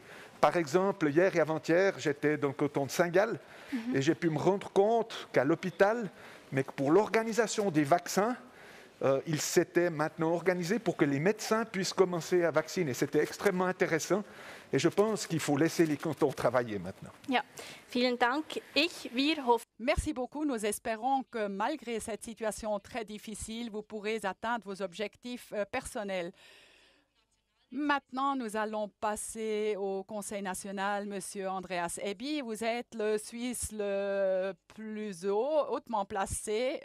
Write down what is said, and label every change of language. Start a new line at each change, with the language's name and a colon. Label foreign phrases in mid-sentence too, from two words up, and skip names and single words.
French: Par exemple, hier et avant-hier, j'étais dans le canton de Saint-Gall et j'ai pu me rendre compte qu'à l'hôpital, mais que pour l'organisation des vaccins, il s'était maintenant organisé pour que les médecins puissent commencer à vacciner. C'était extrêmement intéressant et je pense qu'il faut laisser les cantons travailler maintenant.
German: Ja, vielen Dank. Wir hoffen.
French: Merci beaucoup. Nous espérons que malgré cette situation très difficile, vous pourrez atteindre vos objectifs personnels. Maintenant, nous allons passer au Conseil national. Monsieur Andreas Ebi, vous êtes le Suisse le plus hautement placé.